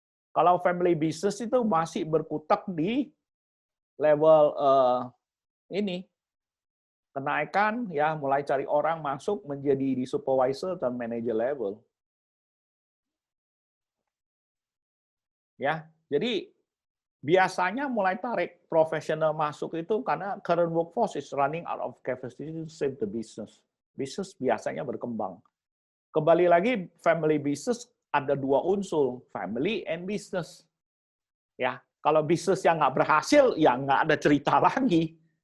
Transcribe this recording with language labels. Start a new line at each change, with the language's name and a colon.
Indonesian: Kalau family business itu masih berkutat di level ini kenaikan ya mulai cari orang masuk menjadi di supervisor dan manager level. Ya, jadi biasanya mulai tarik profesional masuk itu karena
English: current workforce is running out of capacity to save the business.
Indonesian: Bisnis biasanya berkembang. Kembali lagi family business ada dua unsur,
English: family and business.
Indonesian: Ya, kalau bisnis yang nggak berhasil ya nggak ada cerita lagi.